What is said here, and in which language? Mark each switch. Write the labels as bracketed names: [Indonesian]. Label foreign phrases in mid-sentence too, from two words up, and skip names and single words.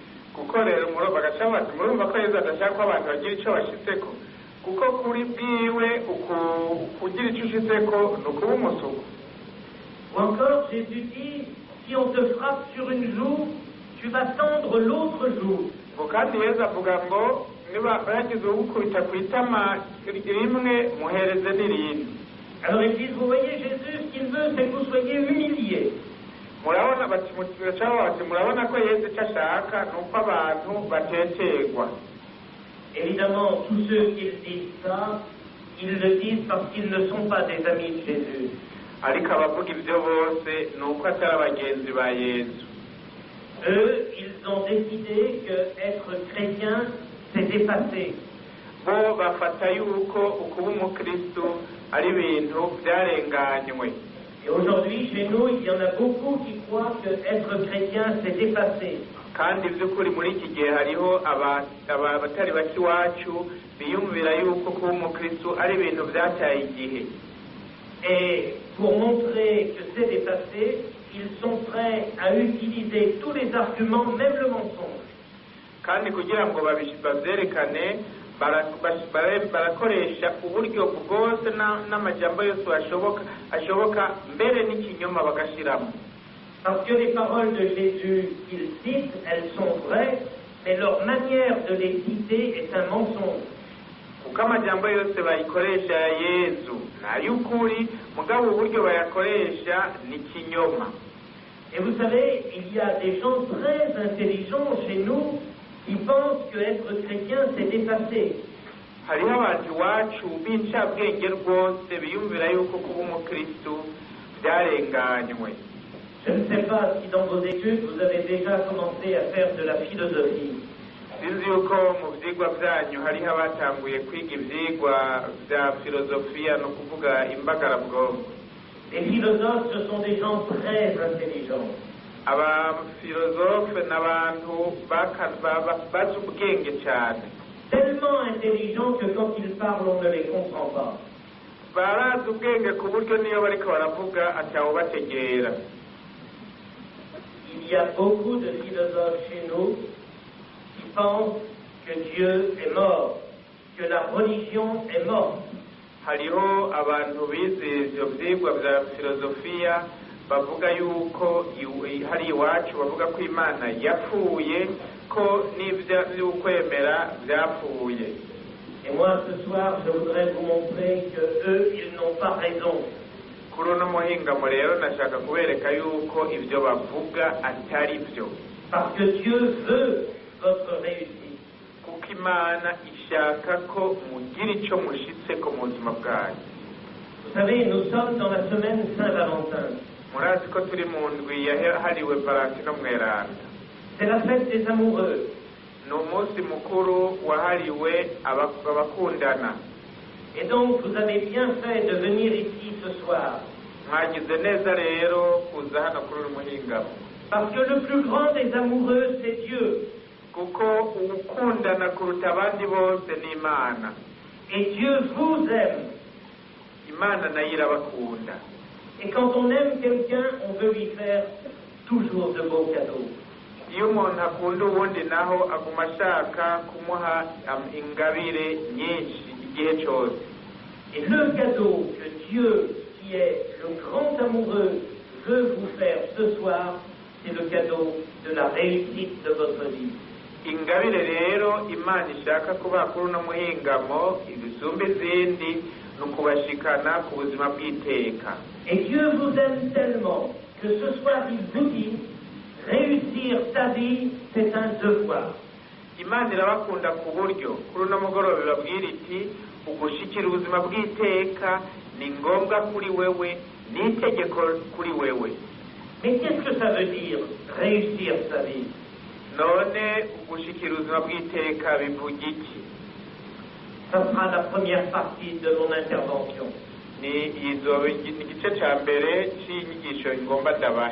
[French] Ou encore, Jésus dit, si on te frappe sur une joue, tu vas tendre l'autre joue. Alors ils disent, vous voyez, Jésus, ce qu'il veut, c'est que vous soyez humiliés. [Rundi] murabona bati murabona ko Yesu icyo ashaka ni uko abantu batekerwa. [French] Évidemment, tous ceux qui disent ça, ils le disent parce qu'ils ne sont pas des amis de Jésus. [Rundi] Ariko abavuga ibyo bose ni uko atari abagenzi ba Yesu. [French] Eux, ils ont décidé que être chrétien, c'est effacé. [Rundi] Bo bafata yuko ukuba umukristo ari ibintu byarenganywe. [French] Et aujourd'hui, chez nous, il y en a beaucoup qui croient que être chrétien, c'est effacé. [Rundi] Kandi by'ukuri muri iki gihe hariho abatari bake iwacu biyumvira yuko kuba umukristo ari ibintu byataye igihe. [French] Et pour montrer que c'est dépassé, ils sont prêts à utiliser tous les arguments, même le mensonge. [Rundi] Kandi kugira ngo babyerekane barakoresha uburyo bwose n'amajambo yose ashoboka mbere n'ikinyoma bagashiramo. [French] Parce que les paroles de Jésus qu'ils citent, elles sont vraies, mais leur manière de les citer est un mensonge. [Rundi] Kuko amajambo yose bayikoresha ya Yesu n'ay'ukuri, mugabo uburyo bayakoresha ni kinyoma. [French] Et vous savez, il y a des gens très intelligents chez nous qui pensent que être chrétien, c'est dépassé. [Rundi] Hariho abantu iwacu b'incabwenge rwose biyumvira yuko kuba umukristo byarenganywe. [French] Je ne sais pas si dans vos études, vous avez déjà commencé à faire de la philosophie. [Rundi] Sinzi yuko mu byigwa byanyu hariho abatanguye kwiga ibyigwa bya filozofiya, no kuvuga imbagarabwonko. [French] Les philosophes, ce sont des gens très intelligents. [Rundi] Abafilozofe n'abantu bazi ubwenge cyane. [French] Tellement intelligents que quand ils parlent, on ne les comprend pas. [Rundi] Barazi ubwenge ku buryo niyo bariko baravuga atawubategera. [French] Il y a beaucoup de philosophes chez nous qui pensent que Dieu est mort, que la religion est morte. [Rundi] Hariho abantu bize ivyo vyigwa vya filozofiya bavuga yuko hari iwacu bavuga ko Imana yapfuye, ko n'ukwemera byapfuye. [French] Et moi ce soir je voudrais vous montrer que eux ils n'ont pas raison. [Rundi] Kuri uno muhingamo rero nashaka kubereka yuko ibyo bavuga atari byo. [French] Parce que Dieu veut votre réussite. [Rundi] Kuko Imana ishaka ko mugira icyo mushitse ko mu buzima bwanyu. [French] Vous savez, nous sommes dans la semaine Saint-Valentin. [Rundi] Murazi ko turi mu ndwi yahariwe Valentino Mweranda. [French] C'est la fête des amoureux. [Rundi] Ni umunsi mukuru wahariwe abakundana. [French] Et donc vous avez bien fait de venir ici ce soir. [Rundi] Mwagize neza rero kuza hano kuri uyu muhingamo. [French] Parce que le plus grand des amoureux c'est Dieu. [Rundi] Kuko ukundana kuruta abandi bose ni Imana. [French] Et Dieu vous aime. [Rundi] Imana nayo irabakunda. [French] Et quand on aime quelqu'un, on veut lui faire toujours de beaux cadeaux. [Rundi] Iyo umuntu akunda uwundi naho aguma ashaka kumuha ingabire nyinshi igihe cyose. [French] Et le cadeau que Dieu, qui est le grand amoureux, veut vous faire ce soir, c'est le cadeau de la réussite de votre vie. [Rundi] Ingabire rero Imana ishaka kubaha kuri uno muhingamo ibisumba izindi ni ukubashikana ku buzima bw'iteka. [French] Et Dieu vous aime tellement que ce soir il vous dit, réussir ta vie, c'est un devoir. [Rundi] Imana irabakunda ku buryo kuri uno mugoroba ibabwira iti ugushikira ubuzima bw'iteka ni ngombwa kuri wewe, ni itegeko kuri wewe. [French] Mais qu'est-ce que ça veut dire, réussir sa vie? [Rundi] None ugushikira ubuzima bw'iteka bivuga iki? [French] Ça sera la première partie de mon intervention. [Rundi] Ni igice cya mbere cy'inyigisho ngomba ndabahe.